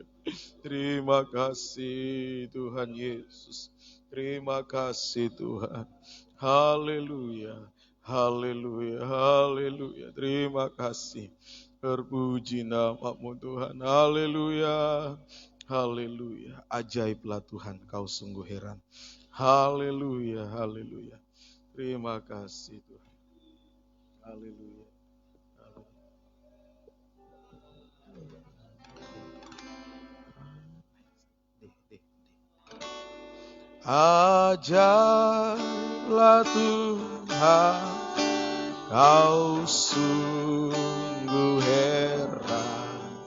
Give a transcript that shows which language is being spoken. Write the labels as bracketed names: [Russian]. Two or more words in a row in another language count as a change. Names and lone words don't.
[Indonesian] Terima kasih Tuhan Yesus. Terima kasih Tuhan. Haleluya, haleluya, haleluya. Terima kasih. Terpuji nama-Mu Tuhan. Haleluya, haleluya. Ajaiblah Tuhan, Kau sungguh heran. Haleluya, haleluya. Terima kasih Tuhan. Haleluya. Ajaiblah Tuhan, Kau sungguh heran.